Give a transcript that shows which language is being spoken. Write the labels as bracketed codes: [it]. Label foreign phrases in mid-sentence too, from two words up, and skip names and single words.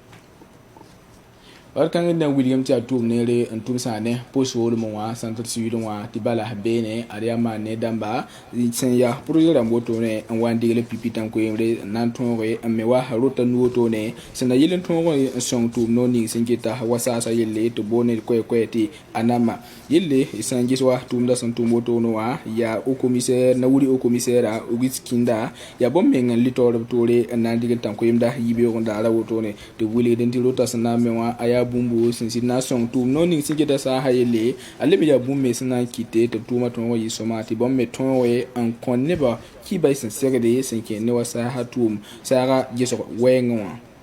[mos] barkãng na wilgame tɩ a tʋʋm neere n tʋm sã ne pos-soolmẽ wã centre sud wã tɩ bala beene ad yaa maan ne dãmba sẽn yaa projet rãmb wotone n wa n degl pipi tãn-koeemre n na n tõoge n me wa rota nu wotone sẽn na yɩl n tõog n sõng tʋʋm noog ning sẽn kɩta wa saasa yelle tɩ boone koɛ-koɛ tɩ a nama yelle sã n ges wa tʋʋmda sẽn tʋm wotone wã yaa o commissaire na wuri o commissaire Auguste Kinda yaa bõmb meng n lɩ taoor b toore n na n dig n tãn-koeemda yɩ-beoog n daara wotone tɩ wilgd n tɩ rota sẽn na n me wã a yaa bũmbu sẽn sɩd na n sõng tʋʋm noog ning sẽn kɩta saasa yelle a leb yaa bũmb me sẽn na n kɩte tɩ b tʋʋma tõog yɩ sõma tɩ bõmb me tõoge n kõ nebã kɩba sẽn segde sẽn kẽ ne wa saasa tʋʋm saaga gesg wɛɛngẽ wã